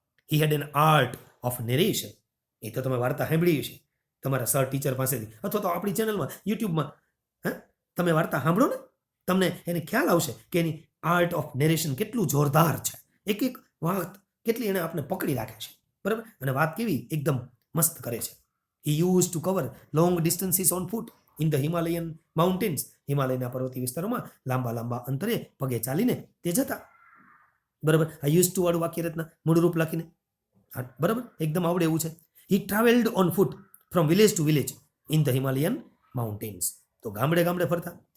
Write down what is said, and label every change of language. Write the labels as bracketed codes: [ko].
[en] He had an art of narration. [gu] એ તો તમે વાર્તા સાંભળી છે તમારા સર ટીચર પાસેથી, અથવા તો આપણી ચેનલમાં યુટ્યુબમાં તમે વાર્તા સાંભળો ને, તમને એને ખ્યાલ આવશે કે એની આર્ટ ઓફ નેરેશન કેટલું જોરદાર છે. એક વાત કેટલી એને આપણે પકડી રાખે છે, બરાબર. અને વાત કેવી એકદમ મસ્ત કરે છે. [en] He used to cover long distances on foot in the Himalayan mountains. [gu] હિમાલયના પર્વતીય વિસ્તારોમાં લાંબા લાંબા અંતરે પગે ચાલીને તે જતા. બરાબર. આ યુઝ ટુ વાળું વાક્ય રચના મૂળરૂપ લખીને બરાબર એકદમ આવડે એવું છે. [en] He travelled on foot from village to village in the Himalayan mountains. [gu] તો ગામડે ગામડે ફરતા.